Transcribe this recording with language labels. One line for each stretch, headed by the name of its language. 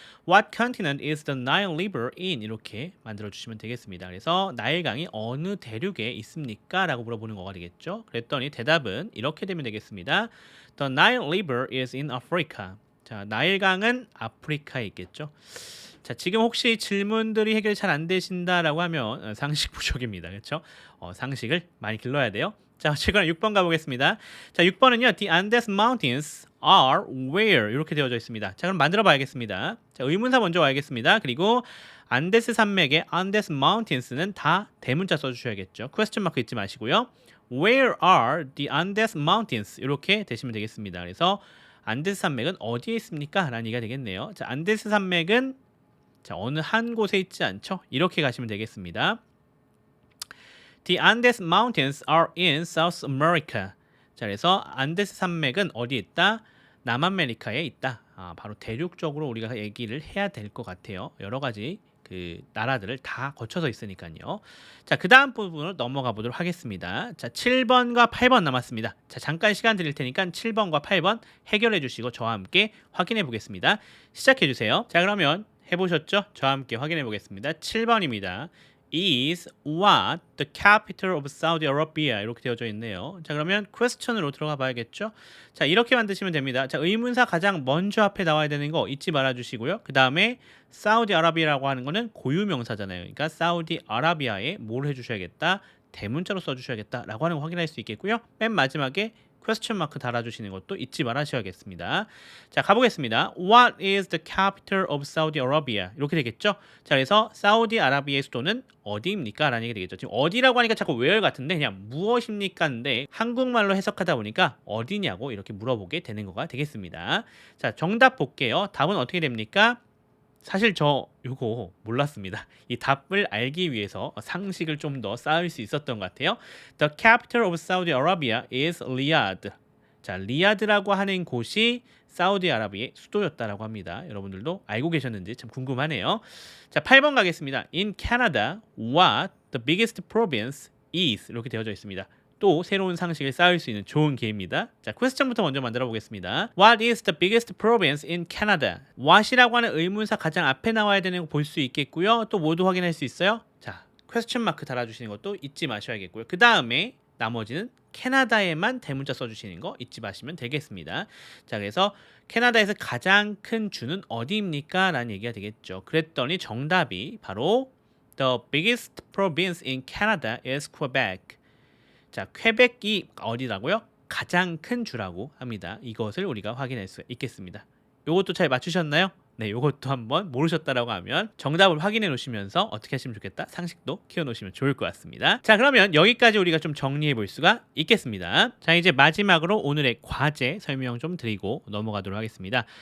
English: What continent is the Nile River in?
Korean: 이렇게 만들어 주시면 되겠습니다. 그래서 나일강이 어느 대륙에 있습니까? 라고 물어보는 거가 되겠죠. 그랬더니 대답은 이렇게 되면 되겠습니다. The Nile River is in Africa. 자, 나일강은 아프리카에 있겠죠. 자, 지금 혹시 질문들이 해결이 잘 안 되신다라고 하면 상식 부족입니다. 그렇죠? 상식을 많이 길러야 돼요. 자, 최근에 6번 가보겠습니다. 자, 6번은요.
English: The Andes Mountains are where?
Korean: 이렇게 되어져 있습니다. 자, 그럼 만들어 봐야겠습니다. 자, 의문사 먼저 와야겠습니다. 그리고 안데스 산맥의 Andes Mountains는 다 대문자 써주셔야겠죠. 퀘스천 마크 잊지 마시고요.
English: Where are the Andes Mountains?
Korean: 이렇게 되시면 되겠습니다. 그래서 안데스 산맥은 어디에 있습니까? 라는 얘기가 되겠네요. 자, 안데스 산맥은 자, 어느 한 곳에 있지 않죠? 이렇게 가시면 되겠습니다.
English: The Andes Mountains are in South America.
Korean: 자, 그래서 안데스 산맥은 어디에 있다? 남아메리카에 있다. 바로 대륙적으로 우리가 얘기를 해야 될 것 같아요. 여러 가지 그 나라들을 다 거쳐서 있으니까요. 자, 그 다음 부분으로 넘어가 보도록 하겠습니다. 자, 7번과 8번 남았습니다. 자, 잠깐 시간 드릴 테니까 7번과 8번 해결해 주시고 저와 함께 확인해 보겠습니다. 시작해 주세요. 자, 그러면 해보셨죠? 저와 함께 확인해 보겠습니다. 7번입니다.
English: Is what the capital of Saudi Arabia?
Korean: 이렇게 되어져 있네요. 자, 그러면 question으로 들어가 봐야겠죠? 자, 이렇게 만드시면 됩니다. 자, 의문사 가장 먼저 앞에 나와야 되는 거 잊지 말아 주시고요. 그 다음에 사우디아라비아라고 하는 거는 고유명사잖아요. 그러니까 사우디아라비아에 뭘 해주셔야겠다? 대문자로 써주셔야겠다라고 하는 거 확인할 수 있겠고요. 맨 마지막에 퀘스천 마크 달아주시는 것도 잊지 말아셔야겠습니다. 자, 가보겠습니다.
English: What is the capital of Saudi Arabia?
Korean: 이렇게 되겠죠? 자, 그래서 사우디아라비아의 수도는 어디입니까? 라는 얘기 되겠죠. 지금 어디라고 하니까 자꾸 where 같은데 그냥 무엇입니까인데 한국말로 해석하다 보니까 어디냐고 이렇게 물어보게 되는 거가 되겠습니다. 자, 정답 볼게요. 답은 어떻게 됩니까? 사실 저 이거 몰랐습니다. 이 답을 알기 위해서 상식을 좀 더 쌓을 수 있었던 것 같아요.
English: The capital of Saudi Arabia is Riyadh.
Korean: 자, 리야드라고 하는 곳이 사우디아라비아의 수도였다라고 합니다. 여러분들도 알고 계셨는지 참 궁금하네요. 자, 8번 가겠습니다.
English: In Canada, what the biggest province is?
Korean: 이렇게 되어져 있습니다. 또 새로운 상식을 쌓을 수 있는 좋은 기회입니다. 자, 퀘스천부터 먼저 만들어 보겠습니다.
English: What is the biggest province in Canada?
Korean: what이라고 하는 의문사 가장 앞에 나와야 되는 거 볼 수 있겠고요. 또 모두 확인할 수 있어요. 자, 퀘스천 마크 달아주시는 것도 잊지 마셔야겠고요. 그 다음에 나머지는 캐나다에만 대문자 써주시는 거 잊지 마시면 되겠습니다. 자, 그래서 캐나다에서 가장 큰 주는 어디입니까? 라는 얘기가 되겠죠. 그랬더니 정답이 바로
English: The biggest province in Canada is Quebec.
Korean: 자, 퀘벡이 어디라고요? 가장 큰 주라고 합니다. 이것을 우리가 확인할 수 있겠습니다. 요것도 잘 맞추셨나요? 네, 요것도 한번 모르셨다라고 하면 정답을 확인해 놓으시면서 어떻게 하시면 좋겠다? 상식도 키워 놓으시면 좋을 것 같습니다. 자, 그러면 여기까지 우리가 좀 정리해 볼 수가 있겠습니다. 자, 이제 마지막으로 오늘의 과제 설명 좀 드리고 넘어가도록 하겠습니다.